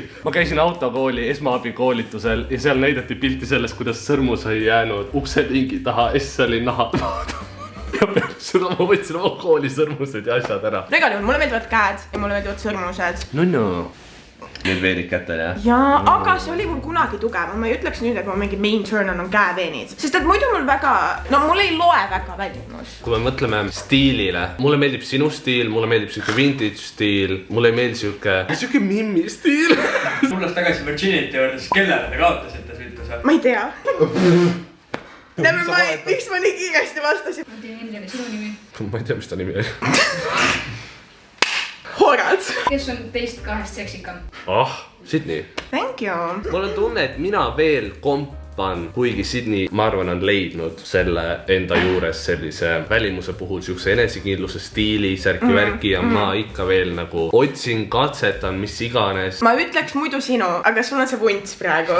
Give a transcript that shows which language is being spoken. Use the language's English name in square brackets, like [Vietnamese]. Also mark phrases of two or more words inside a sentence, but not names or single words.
[Estonian] Ma käisin autokooli esmaabikoolitusel ja seal näidati pilti sellest, kuidas sõrmus ei jäänud ukselingi taha, S oli naha. Ja peale seda ma võtsin oma kooli sõrmused ja asjad ära. No igal juhul, mulle meeldivad käed ja mulle meeldivad sõrmused. No. Need veenid kätel, jah? Jaa, aga see oli mul kunagi tugev. Ma ei ütleks nüüd, et ma mingi [English] main turn on [Estonian] käeveenid. Sest et muidu mul väga, no mul ei loe väga välimus. Kui me mõtleme stiilile, mulle meeldib sinu stiil, mulle meeldib siuke vintage stiil, mulle ei meeldi siuke mimmi stiil. Tulles tagasi Virginity juurde, siis kellele te kaotasite süütuse? Ma ei tea. Miks ma nii kiiresti vastasin? Ma teen Hendrile sinu nimi. Ma ei tea, mis ta nimi oli. Horad. Kes on teist kahest seksikam? Sydney. [English] Thank you. [Estonian] Mul on tunne, et mina veel kompan, kuigi Sydney, ma arvan, on leidnud selle enda juures sellise välimuse puhul siukse enesekindluse stiili, särki-värki ja ma ikka veel nagu otsin, katsetan, mis iganes. Ma ütleks muidu sinu, aga sul on see vunts praegu.